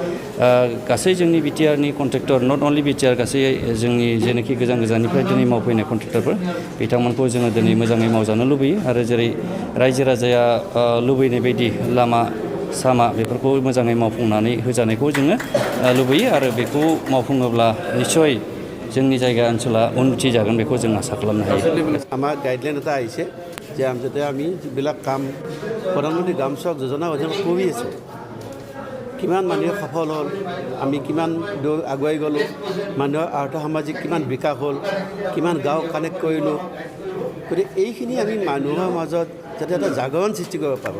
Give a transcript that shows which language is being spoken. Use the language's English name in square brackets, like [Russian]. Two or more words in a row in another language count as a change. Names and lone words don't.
[Bodo] गासै जोंनि बिटिआरनि [English] contractor not only [Bodo] बिटिआर गासै जोंनि जेनोखि गोजान गोजाननिफ्राय दिनै मावफैनाय कन्ट्रेक्टरफोर बिथांमोनखौ जोङो दिनै मोजाङै मावजानो लुबैयो आरो जेरै रायजो राजाया लुबैनाय बायदि लामा सामा बेफोरखौ मोजाङै मावफुंनानै होजानायखौ जोङो लुबैयो आरो बेखौ मावफुङोब्ला निस्सय जोंनी जायगा ओनसोला उन्नति जागोन बेखौ जों आसा खालामनो हायो [Assamese] আমাৰ গাইডলাইন এটা আহিছে যে যাতে আমি যিবিলাক কাম প্ৰধানমন্ত্ৰী গ্ৰাম সড়ক যোজনা অধীনত কৰি আছোঁ কিমান মানুহে সফল হ'ল আমি কিমান দূৰ আগুৱাই গ'লোঁ মানুহৰ আৰ্থ সামাজিক কিমান বিকাশ হ'ল কিমান গাঁও কানেক্ট কৰিলোঁ গতিকে এইখিনি আমি মানুহৰ মাজত যাতে এটা জাগৰণ সৃষ্টি কৰিব পাৰোঁ